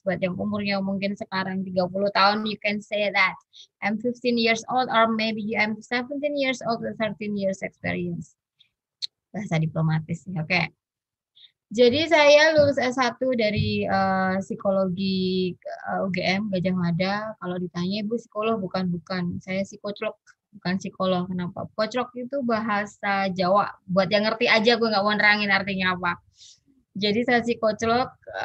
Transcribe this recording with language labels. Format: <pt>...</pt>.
<id>Buat yang umurnya mungkin sekarang 30 tahun,</id> <en>you can say that. I'm 15 years old or maybe I'm 17 years old with 13 years experience.</en> <id>Bahasa diplomatis ya, oke. Jadi saya lulus S1 dari psikologi UGM Gajah Mada. Kalau ditanya Ibu psikolog, bukan. Saya psikoclok, bukan psikolog. Kenapa? Koclok itu bahasa Jawa. Buat yang ngerti aja, gue nggak mau nerangin artinya apa. Jadi saya psikoclok.</id>